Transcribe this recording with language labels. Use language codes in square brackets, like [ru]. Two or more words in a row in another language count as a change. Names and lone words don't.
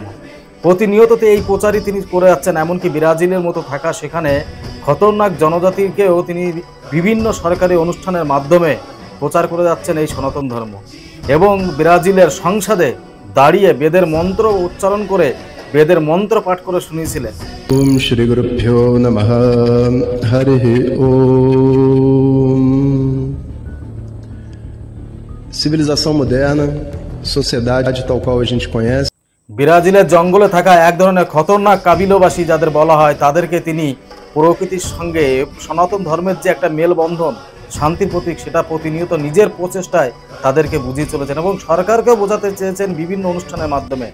[bn] প্রতিনিয়ত এই প্রচারই তিনি করে যাচ্ছেন। এমনকি ব্রাজিলের মতো থাকা সেখানে খতরনাক জনজাতিকেও তিনি বিভিন্ন সরকারি অনুষ্ঠানের মাধ্যমে প্রচার করে যাচ্ছেন এই সনাতন ধর্ম। এবং ব্রাজিলের সংসদে দাঁড়িয়ে বেদের মন্ত্র উচ্চারণ করে বেদের মন্ত্র পাঠ করে শুনিয়েছিলেন। [sa] ओम श्री गुरुभ्यो नमः हरि ओम। [pt] Civilização moderna, sociedade tal qual a gente conhece। [bn] ব্রাজিলের জঙ্গলে থাকা এক ধরনের খতরনাক কাবিলবাসী যাদের বলা হয়, তাদেরকে তিনি প্রকৃতির সঙ্গে সনাতন ধর্মের যে একটা মেলবন্ধন, শান্তির প্রতীক, সেটা প্রতিনিয়ত নিজের প্রচেষ্টায় তাদেরকে বুঝিয়ে চলেছেন এবং সরকারকেও বোঝাতে চেয়েছেন বিভিন্ন অনুষ্ঠানের মাধ্যমে।